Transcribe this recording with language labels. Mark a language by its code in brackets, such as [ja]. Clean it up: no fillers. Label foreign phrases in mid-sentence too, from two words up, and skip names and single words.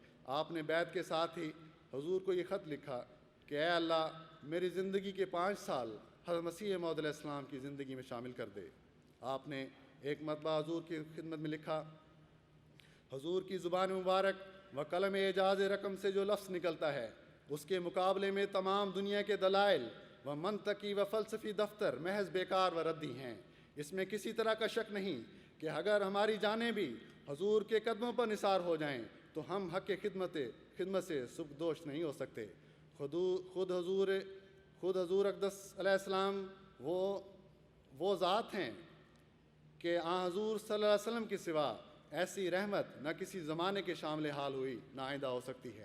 [ur] آپ نے بیعت کے ساتھ ہی حضور کو یہ خط لکھا کہ اے اللہ میری زندگی کے 5 سال حضرت مسیح موعود علیہ السلام کی زندگی میں شامل کر دے۔ آپ نے ایک مرتبہ حضور کی خدمت میں لکھا، حضور کی زبان مبارک و قلم اعجاز رقم سے جو لفظ نکلتا ہے اس کے مقابلے میں تمام دنیا کے دلائل و منطقی و فلسفی دفتر محض بیکار و ردی ہیں۔ اس میں کسی طرح کا شک نہیں کہ اگر ہماری جانیں بھی حضور کے قدموں پر نثار ہو جائیں تو ہم حق خدمت سے سبکدوش نہیں ہو سکتے۔ خود حضور اقدس علیہ السلام وہ ذات ہیں کہ آن حضور صلی اللہ علیہ وسلم کے سوا ایسی رحمت نہ کسی زمانے کے شامل حال ہوئی نہ آئندہ ہو سکتی ہے۔